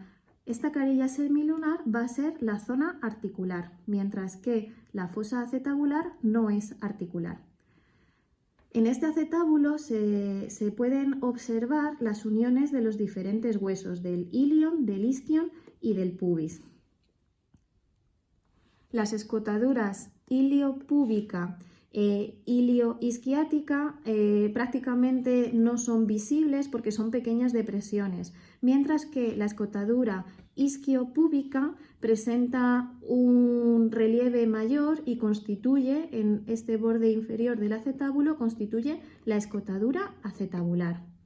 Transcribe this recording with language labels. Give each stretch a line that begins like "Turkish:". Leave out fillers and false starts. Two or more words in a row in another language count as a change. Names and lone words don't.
Spanish: Esta carilla semilunar va a ser la zona articular, mientras que la fosa acetabular no es articular. En este acetábulo se pueden observar las uniones de los diferentes huesos, del ilion, del isquion y del pubis. Las escotaduras iliopúbica e ilioisquiática prácticamente no son visibles porque son pequeñas depresiones, mientras que la escotadura isquiopúbica presenta un relieve mayor y constituye, en este borde inferior del acetábulo, constituye la escotadura acetabular.